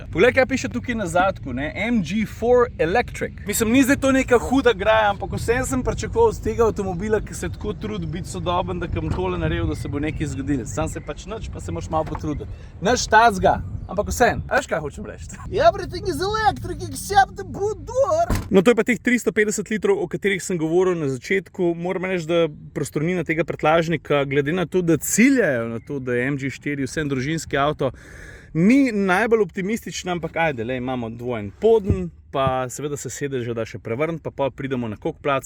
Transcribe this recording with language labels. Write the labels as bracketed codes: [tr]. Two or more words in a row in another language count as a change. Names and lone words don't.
[sl] Poglej, kaj piše tukaj na zadku, ne? MG4 Electric. Mislim, ni zdaj to neka huda graja, ampak vsem sem pričakoval z tega avtomobila, ki se tako trudi biti sodoben, da kam tole naredil, da se bo nekaj zgodilo. Sam se pač nič, pa se moraš malo potruditi. Nič tacga, ampak vsem. A veš kaj hočem reči? [en] Everything is electric except the boot door. [sl] No, to je pa teh 350 litrov, o katerih sem govoril na začetku. Moram reči, da prostornina tega prtljažnika, glede na to, da ciljajo na to, da je MG4 vsem družinski avto, ni najbolj optimistična, ampak ajde, imamo dvojen poden, pa seveda se sedeže da še prevrniti, pa pridemo na koliko placa.